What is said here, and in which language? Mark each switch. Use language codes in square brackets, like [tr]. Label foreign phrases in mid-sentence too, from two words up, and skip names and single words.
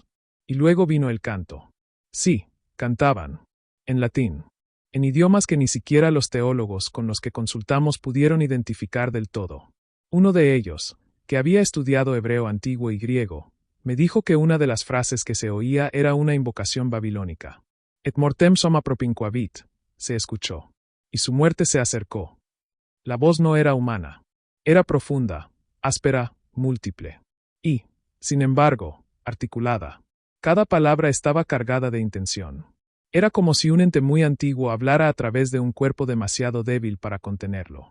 [es] Y luego vino el canto. Sí, cantaban. En latín. En idiomas que ni siquiera los teólogos con los que consultamos pudieron identificar del todo. Uno de ellos, que había estudiado hebreo antiguo y griego, me dijo que una de las frases que se oía era una invocación babilónica. [la] Et mortem soma propinquavit, [es] se escuchó. Y su muerte se acercó. La voz no era humana. Era profunda, áspera, múltiple. Y, sin embargo, articulada. Cada palabra estaba cargada de intención. Era como si un ente muy antiguo hablara a través de un cuerpo demasiado débil para contenerlo.